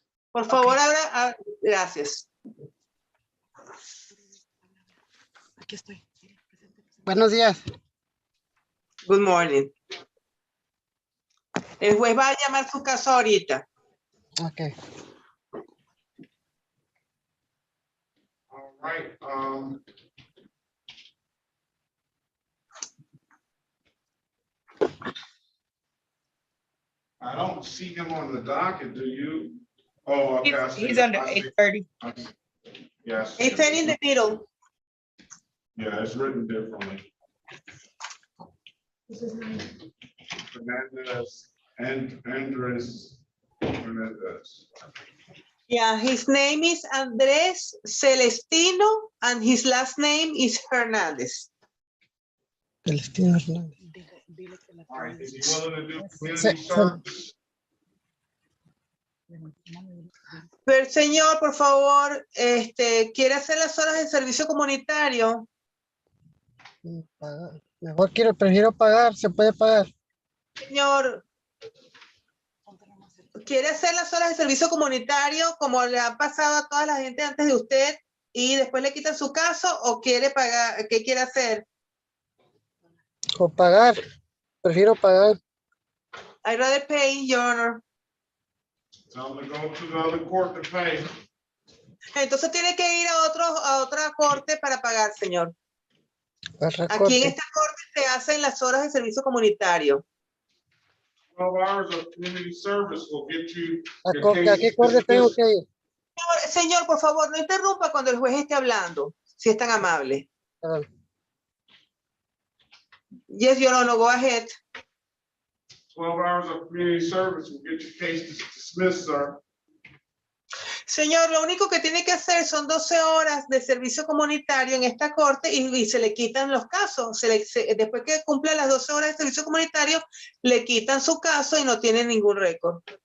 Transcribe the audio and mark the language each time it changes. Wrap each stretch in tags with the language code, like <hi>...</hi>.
<es>Por favor, ahora, gracias. Aquí estoy. Buenos días.</es> <en>Good morning.</en> <es>El juez va a llamar su caso ahorita.</es> <en>Okay. All right, I don't see him on the docket, do you? Oh, okay. I see. He's under I see. 8:30. Yes. It's in the middle. Yeah, it's written differently. Hernandez and Andres Hernandez. Yeah, his name is Andres Celestino and his last name is Hernandez. Celestino Hernández. All right, is he willing to do community service?</en> <es>Pero señor, por favor, ¿quiere hacer las horas de servicio comunitario? Mejor prefiero pagar, se puede pagar. Señor, ¿quiere hacer las horas de servicio comunitario como le ha pasado a toda la gente antes de usted y después le quitan su caso o quiere pagar? ¿Qué quiere hacer? O pagar, prefiero pagar.</es> <en>I'd rather pay, Your Honor. Tell him to go to the other court to pay.</en> <es>Entonces tiene que ir a otra corte para pagar, señor. Otra Aquí corte. en esta corte se hacen las horas de servicio comunitario.</es> <en>12 hours of community service will get you.</en> <es>¿A qué corte tengo que ir? Señor, por favor, no interrumpa cuando el juez esté hablando, si es tan amable.</es> <en>Yes, Your Honor, go ahead. 12 hours of community service will get your case dismissed, sir.</en> <es>Señor, lo único que tiene que hacer son 12 horas de servicio comunitario en esta corte y se le quitan los casos. Después que cumpla las 12 horas de servicio comunitario, le quitan su caso y no tiene ningún récord.</es>